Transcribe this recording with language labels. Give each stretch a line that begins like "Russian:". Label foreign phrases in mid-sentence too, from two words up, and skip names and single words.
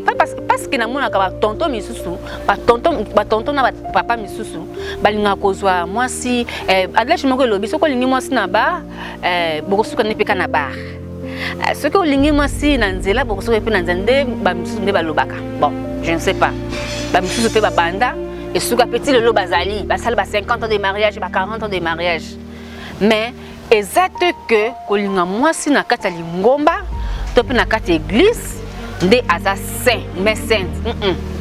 French: Pas parce, parce que
Lingala: namonaka ba tonton misusu, ba tonton, ba tonton na ba papa misusu, balinga kozwa mwasi, eh, adage moko elobi, soki olingi mwasi na bar, eh, bokosuka ne peka na bar. Eh, soki olingi mwasi na nzela, bokosuka pe na nzela, nde ba misusu nde balobaka.
French: Bon, je ne sais pas.
Lingala: Ba misusu pe babanda, esuka pe ti lelo bazali, basali ba
French: cinquante ans de mariage,
Lingala: ba
French: quarante ans de mariage.
Lingala: Mais eza te ke kolinga mwasi na kati ya lingomba, to pe na kati ya église, nde aza saint,
French: mais sainte. Mm-mm.